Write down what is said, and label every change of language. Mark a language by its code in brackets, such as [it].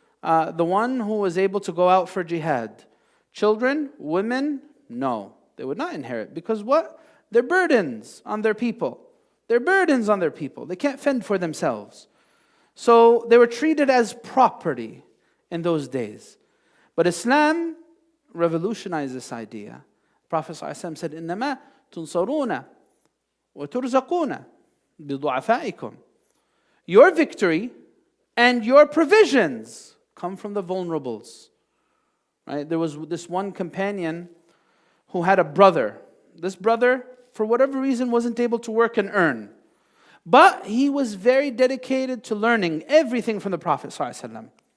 [en] The one who was able to go out for jihad. Children, women, no, they would not inherit. Because what? They're burdens on their people. They're burdens on their people. They can't fend for themselves. So they were treated as property in those days. But Islam revolutionized this idea. Prophet ﷺ said, [ar] إِنَّمَا تُنصَرُونَ وَتُرْزَقُونَ بِضُعَفَائِكُمْ. [en] Your victory and your provisions come from the vulnerables. Right? There was this one companion who had a brother. This brother, for whatever reason, wasn't able to work and earn. But he was very dedicated to learning everything from the Prophet ﷺ.